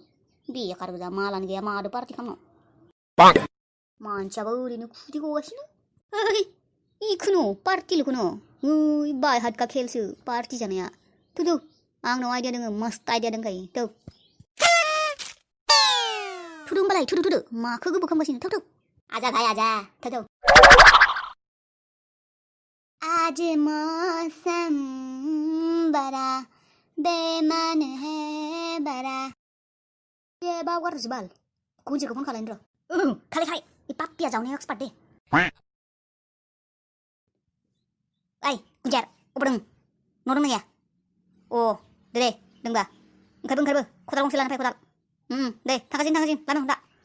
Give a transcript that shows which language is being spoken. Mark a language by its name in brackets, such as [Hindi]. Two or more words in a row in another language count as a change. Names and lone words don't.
[Bodo] बेकार गोजा मालानो गैया, मादो पार्टि खालामनो? मानसियाबो ओरैनो खुदै गगासिनो। ओइ इखुनु पार्टिल'खौनो ओइ बाय हातका खेलसो पार्टि जानाया। थु आंनाव आइडिया दङ, मस्त आइडिया दंखायो। थुदो होमबालाय थुदो माखौ गोबाव खालामगासिनो? [Hindi] थौ आजा भाई आजा थौ। आज मौसम बड़ा बेमान है बड़ा। [Bodo] ए बावगारदोसो बाल, गुनजेरखौ फन खालायनो र'। खालाय बे पाप्पिया जावनायाव एक्सपार्ट दे। ओइ गुनजेर अबाव दं? न' दंना गैया? अ दे दोंबा ओंखारबो खदाल गंसे लाना फै, खदाल। दे थांगासिनो लानो दा।